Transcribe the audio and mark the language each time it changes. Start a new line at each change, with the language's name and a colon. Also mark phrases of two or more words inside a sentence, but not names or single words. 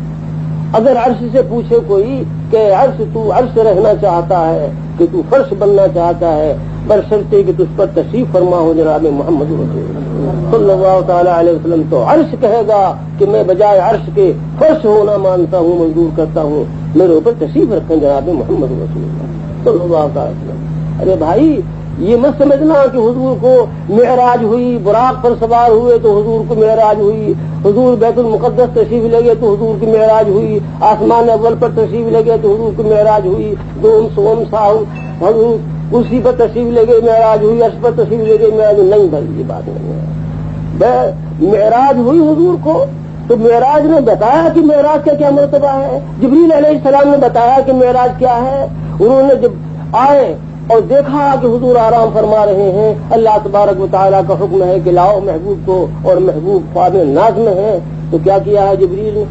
Urdu: اگر عرش سے پوچھے کوئی کہ عرش تو عرش رہنا چاہتا ہے کہ تو فرش بننا چاہتا ہے، برشرطے کہ تجھ پر تشریف فرما ہو جناب محمد رسول اللہ
Arabic: صلی اللہ تعالی علیہ وسلم،
Urdu: تو عرش کہے گا کہ میں بجائے عرش کے فرش ہونا مانتا ہوں، منظور کرتا ہوں، میرے اوپر تشریف رکھیں جناب محمد رسول اللہ
Arabic: صلی اللہ تعالی وسلم۔
Urdu: ارے بھائی یہ مت سمجھنا کہ حضور کو معراج ہوئی، براق پر سوار ہوئے تو حضور کو معراج ہوئی، حضور بیت المقدس تشریف لے گئے تو حضور کی معراج ہوئی، آسمان اول پر تشریف لے گئے تو حضور کی معراج ہوئی، دوم سوم ساہم حضور اسی پر تشریف لے گئے معراج ہوئی، عرش پر تشریف لے گئے معراج ہوئی۔ نہیں بھائی یہ بات نہیں ہے، معراج ہوئی حضور کو تو معراج نے بتایا کہ معراج کا کیا مرتبہ ہے، جبریل
Arabic: علیہ السلام
Urdu: نے بتایا کہ معراج کیا ہے، انہوں نے جب آئے اور دیکھا کہ حضور آرام فرما رہے ہیں، اللہ تبارک و تعالیٰ کا حکم ہے کہ لاؤ محبوب کو، اور محبوب خواب ناز میں ہے، تو کیا کیا ہے جبریل نے؟